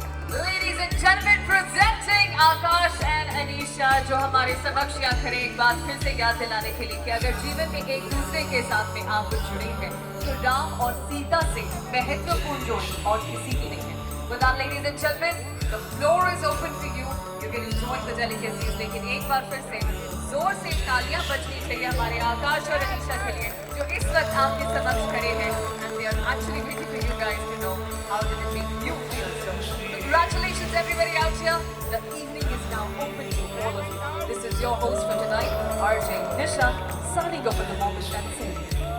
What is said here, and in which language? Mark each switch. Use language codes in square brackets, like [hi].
[en] Ladies and gentlemen, presenting Akash and Anisha, [hi] जो हमारे समक्ष यहाँ खड़े एक बात फिर से याद दिलाने के लिए कि अगर जीवन में एक दूसरे के साथ में आप जुड़े हैं तो राम और सीता से महत्वपूर्ण जोड़ी और किसी की नहीं है. [en] With that, ladies and gentlemen, the floor is open for you. You can enjoy the delicacies. [hi] लेकिन एक बार फिर से जोर से तालियां बजनी चाहिए हमारे आकाश और अनीशा के लिए जो इस वक्त आपके समक्ष खड़े हैं. [en] And they are actually waiting for you guys to know how did it make you feel. So, congratulations everybody out here. The evening is now open to all of you. This is your host for tonight, RJ Nisha, signing off with the moment and saying.